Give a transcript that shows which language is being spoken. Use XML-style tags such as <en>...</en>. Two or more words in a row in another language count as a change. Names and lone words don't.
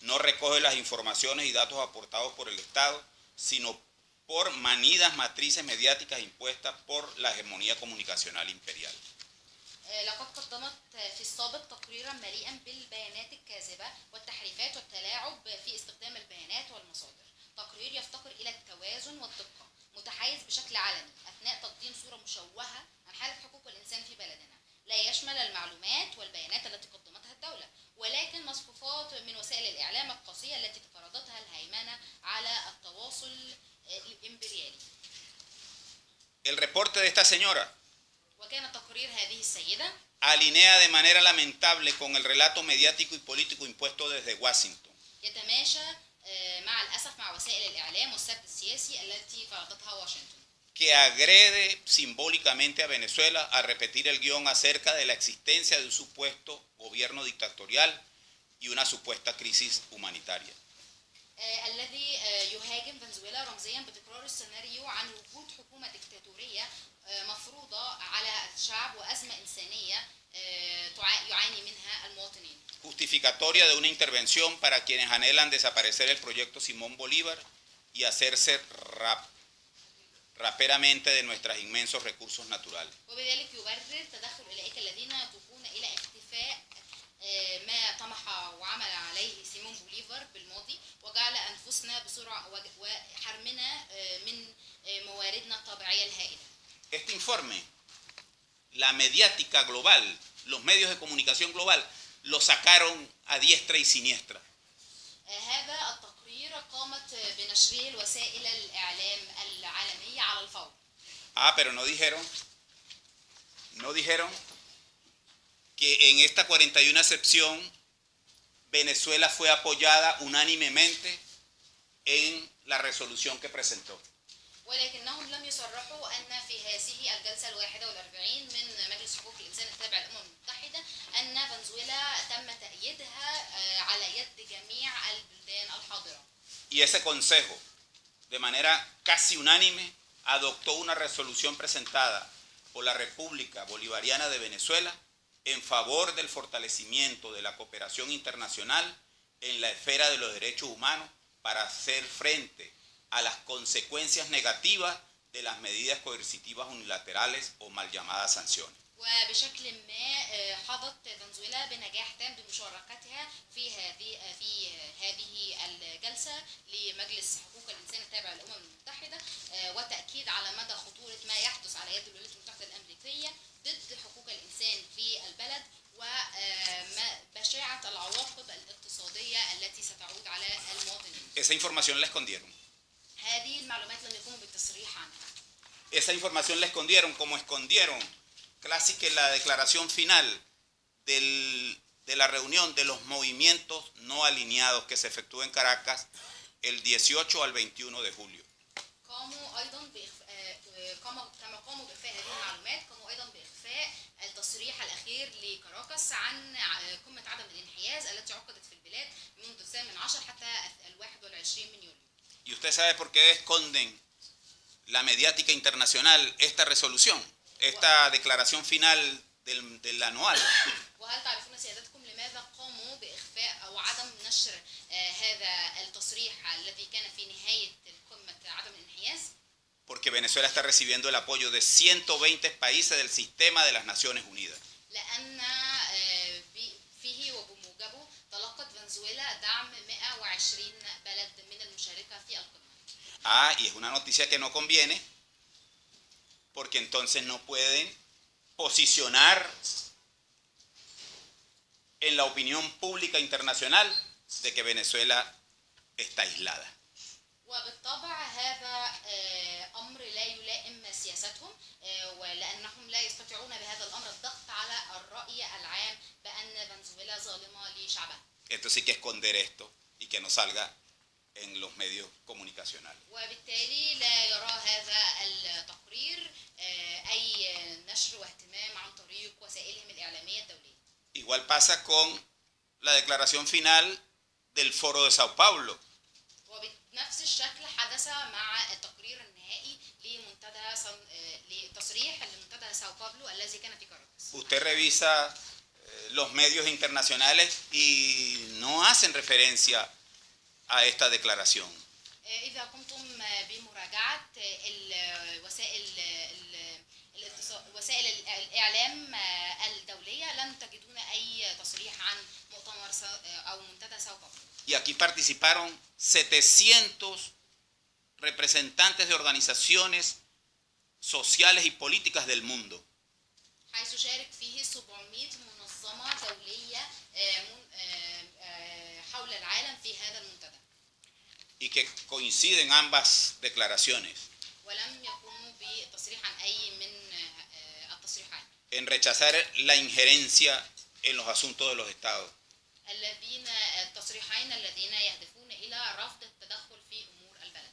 <es>no recoge las informaciones y datos aportados por el Estado, sino por manidas matrices mediáticas impuestas por la hegemonía comunicacional imperial.</es> <ar>لقد قدمت في السابق تقريرا مليئا بالبيانات الكاذبة والتحريفات والتلاعب في استخدام البيانات والمصادر. تقرير يفتقر إلى التوازن والدقة، متحيز بشكل علني أثناء تقديم صورة مشوهة عن حالة حقوق الإنسان في بلدنا، لا يشمل المعلومات والبيانات التي قدمتها الدولة، ولكن مصفوفات من وسائل الإعلام القاسية التي تفرضتها الهيمنة على التواصل الإمبريالي.</ar> <es>El reporte de esta señora</es> <ar>وكان تقرير هذه السيدة</ar> <es>alinea de manera lamentable con el relato mediático y político impuesto desde Washington.</es> <ar>يتماشى مع الأسف مع وسائل الإعلام والسرد السياسي التي فرضتها واشنطن.</ar> <es>Que agrede simbólicamente a Venezuela al repetir el guión acerca de la existencia de un supuesto gobierno dictatorial y una supuesta crisis humanitaria.</es> <ar>الذي يهاجم فنزويلا رمزيا بتكرار السيناريو عن وجود حكومة ديكتاتورية مفروضة على الشعب وأزمة إنسانية يعاني منها المواطنين.</ar> <es>Justificatoria de una intervención para quienes anhelan desaparecer el proyecto Simón Bolívar y hacerse raperamente de nuestros inmensos recursos naturales.</es> <ar>وبذلك يبرر تدخل أولئك الذين يتوقون إلى اختفاء ما طمح وعمل عليه سيمون بوليفار بالماضي وجعل أنفسنا بسرعة وحرمنا من مواردنا الطبيعية الهائلة.</ar> <es>Este informe, la mediática global, los medios de comunicación global, lo sacaron a diestra y siniestra.</es> <ar>هذا التقرير قامت بنشره الوسائل الإعلام العالمية على الفور.</ar> <es>Pero no dijeron que en esta 41 excepción Venezuela fue apoyada unánimemente en la resolución que presentó.</es> <ar>ولكنهم لم يصرحوا أن في هذه الجلسة 41 من مجلس حقوق الإنسان التابع للأمم المتحدة أن فنزويلا تم تأييدها على يد جميع البلدان الحاضرة.</ar> <es>Y ese consejo, de manera casi unánime, adoptó una resolución presentada por la República Bolivariana de Venezuela en favor del fortalecimiento de la cooperación internacional en la esfera de los derechos humanos para hacer frente a las consecuencias negativas de las medidas coercitivas unilaterales o mal llamadas sanciones.</es> <ar>وبشكل ما حظت فنزويلا بنجاح تام بمشاركتها في هذه الجلسة لمجلس حقوق الإنسان التابع للأمم المتحدة وتأكيد على مدى خطورة ما يحدث على يد الولايات المتحدة الأمريكية ضد حقوق الإنسان في البلد وبشاعة العواقب الاقتصادية التي ستعود على المواطنين.</ar> <es>Esa información la escondieron.</es> <ar>هذه المعلومات لم يقوموا بالتصريح عنها.</ar> <es>Esa información la escondieron como escondieron casi que la declaración final de la reunión de los movimientos no alineados que se efectuó en Caracas el 18 al 21 de julio.</es> <ar>قاموا أيضا كما قاموا بإخفاء هذه المعلومات قاموا أيضا بإخفاء التصريح الأخير لكاراكاس عن قمة عدم الانحياز التي عقدت في البلاد منذ 18 حتى 21 من يوليو.</ar> <es>¿Y usted sabe por qué esconden la mediática internacional esta resolución, esta declaración final del anual?</es> <ar>وهل تعرفون سيادتكم لماذا قاموا بإخفاء أو عدم نشر هذا التصريح الذي كان في نهاية قمة عدم الانحياز؟</ar> <es>Porque Venezuela está recibiendo el apoyo de 120 países del sistema de las Naciones Unidas.</es> <ar>لأن فيه وبموجبه تلقت فنزويلا دعم 120 بلد من المشاركة في القمة.</ar> <es>Y es una noticia que no conviene, porque entonces no pueden posicionar en la opinión pública internacional de que Venezuela está aislada.</es> <ar>وبالطبع هذا أمر لا يلائم سياستهم ولأنهم لا يستطيعون بهذا الأمر الضغط على الرأي العام بأن فنزويلا ظالمة لشعبها.</ar> <es>Entonces hay que esconder esto y que no salga en los medios comunicacionales.</es> <ar>وبالتالي لا يرى هذا التقرير أي نشر واهتمام عن طريق وسائلهم الإعلامية الدولية.</ar> <es>Igual pasa con la declaración final del Foro de Sao Paulo.</es> <ar>وبنفس الشكل حدث مع التقرير النهائي لتصريح لمنتدى ساو باولو الذي كان في كاراكاس.</ar> <es>Usted revisa los medios internacionales y no hacen referencia a esta declaración.</es> <ar>إذا قمتم بمراجعة وسائل الإعلام الدولية لن تجدون أي تصريح عن مؤتمر أو منتدى ساو باولو.</ar> <es>Y aquí participaron 700 representantes de organizaciones sociales y políticas del mundo.</es> <ar>حيث شارك فيه 700 منظمة دولية حول العالم في هذا المنتدى.</ar> <es>Y que coinciden ambas declaraciones</es> <ar>ولم يقوموا بالتصريح عن أي من التصريحين.</ar> <es>en rechazar la injerencia en los asuntos de los estados.</es> <ar>التصريحين الذين يهدفون إلى رفض التدخل في أمور البلد.</ar>